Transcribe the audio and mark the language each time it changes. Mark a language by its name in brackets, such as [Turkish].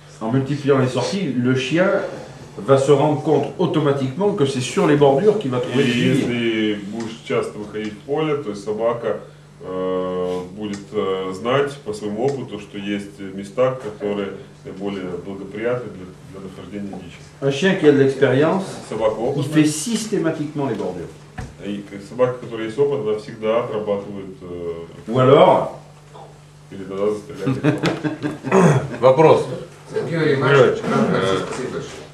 [French] En multipliant les sorties, le chien va se rendre compte automatiquement que c'est sur les bordures qu'il va trouver le gibier. [Russian] Если будешь часто выходить в поле, то есть собака будет знать по своему опыту, что есть места, которые наиболее благоприятны для нахождения дичи. [French] Un chien qui a de l'expérience, [Russian] Собака [French] il [Russian] опытная, [French] fait systématiquement les bordures. [Russian] и собака, которая есть опыт, она всегда отрабатывает [French] Ou alors, [Russian] или тогда застрелять. Вопрос. Георгий Иванович, спасибо большое.